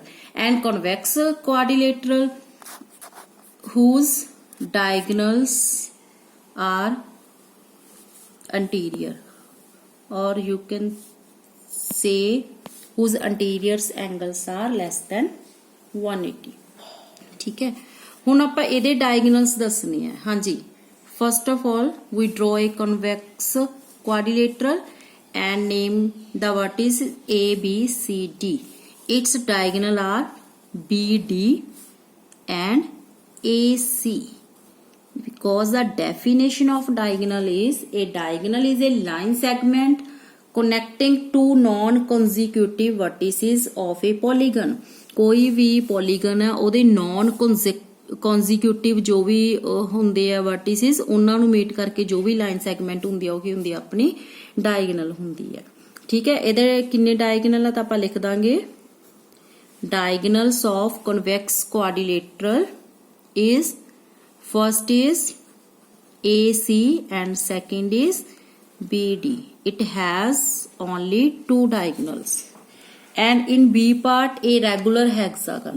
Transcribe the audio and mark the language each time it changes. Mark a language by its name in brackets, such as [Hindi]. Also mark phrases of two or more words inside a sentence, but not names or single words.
[English] And convex quadrilateral whose diagonals are anterior, or you can say whose anterior angles are less than 180. [Hindi] ठीक है. [Punjabi] ਹੁਣ ਆਪਾਂ ਇਹਦੇ diagonals ਦੱਸਣੇ ਆ. ਹਾਂਜੀ, [English] first of all we draw a convex quadrilateral and name the vertices A, B, C, D. Its diagonal are BD and AC. Because the definition of diagonal is a line segment connecting two non-consecutive vertices of a polygon. [Hindi] कोई भी polygon है [Punjabi] ਉਹਦੇ [English] non consecutive [Punjabi] ਜੋ ਵੀ ਹੁੰਦੇ ਆ vertices ਉਹਨਾਂ ਨੂੰ meet ਕਰਕੇ ਜੋ ਵੀ [English] line segment [Punjabi] ਹੁੰਦੀ ਆ ਉਹ ਕੀ ਹੁੰਦੀ ਆ ਆਪਣੀ diagonal ਹੁੰਦੀ ਹੈ. ਠੀਕ ਹੈ. ਇਹਦੇ ਕਿੰਨੇ diagonal ਆ ਤਾਂ ਆਪਾਂ ਲਿਖ ਦਾਂਗੇ [English] diagonals of convex quadrilateral is first is AC and second is BD. It has only 2 diagonals. And in B part, a regular hexagon.